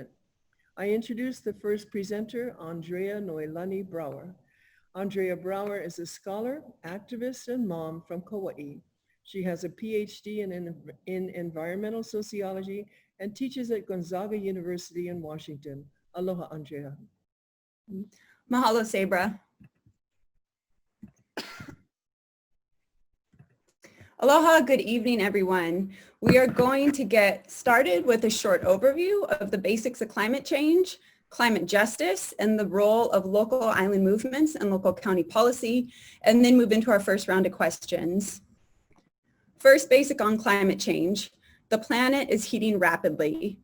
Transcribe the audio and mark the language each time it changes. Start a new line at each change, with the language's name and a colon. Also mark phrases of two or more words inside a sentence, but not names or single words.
English: I introduce the first presenter, Andrea Noelani Brower. Andrea Brower is a scholar, activist, and mom from Kauai. She has a PhD in environmental sociology and teaches at Gonzaga University in Washington. Aloha, Andrea. Mahalo, Sabra. Aloha, good evening, everyone. We are going to get started with a short overview of the basics of climate change, climate justice, and the role of local island movements and local county policy, and then move into our first round of questions. First, basic on climate change. The planet is heating rapidly.